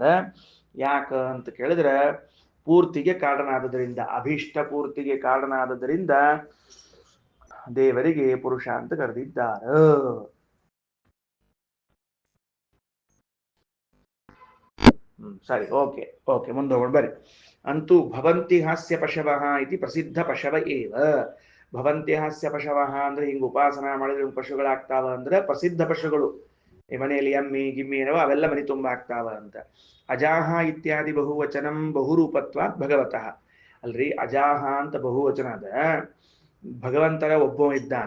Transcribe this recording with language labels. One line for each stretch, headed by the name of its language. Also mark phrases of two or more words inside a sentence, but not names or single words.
Kannada: ಯಾಕ ಅಂತ ಕೇಳಿದ್ರೆ ಪೂರ್ತಿಗೆ ಕಾರಣನಾದದರಿಂದ, ಅಭೀಷ್ಟ ಪೂರ್ತಿಗೆ ಕಾರಣನಾದದರಿಂದ ದೇವರಿಗೆ ಪುರುಷ ಅಂತ ಕರೆದಿದ್ದಾರ. ಸರಿ, ಓಕೆ ಓಕೆ, ಮುಂದೆ ಹೋಗೋಣ ಬರ್ರಿ.
Sanskrit: ಅಂತೂ ಭವಂತಿ ಹಾಸ್ಯ ಪಶವಃ ಇತಿ ಪ್ರಸಿದ್ಧ ಪಶವ ಏವ. ಭವಂತಿ ಹಾಸ್ಯ ಪಶವಃ
Kannada: ಅಂದ್ರೆ ಹಿಂಗ ಉಪಾಸನ ಮಾಡಿದ್ರೆ ಪಶುಗಳಾಗ್ತಾವ ಅಂದ್ರೆ ಪ್ರಸಿದ್ಧ ಪಶುಗಳು. ಈ ಮನೆಯಲ್ಲಿ ಎಮ್ಮಿ ಗಿಮ್ಮಿ ಏನವ ಅವೆಲ್ಲ ಮನೆ ತುಂಬ ಆಗ್ತಾವ ಅಂತ.
Sanskrit: ಅಜಾಹ ಇತ್ಯಾದಿ ಬಹುವಚನಂ ಬಹುರೂಪತ್ವಾತ್ ಭಗವತಃ.
Kannada: ಅಲ್ರಿ, ಅಜಾಹ ಅಂತ ಬಹುವಚನ ಅದ. ಭಗವಂತನ ಒಬ್ಬ ಇದ್ದಾನ.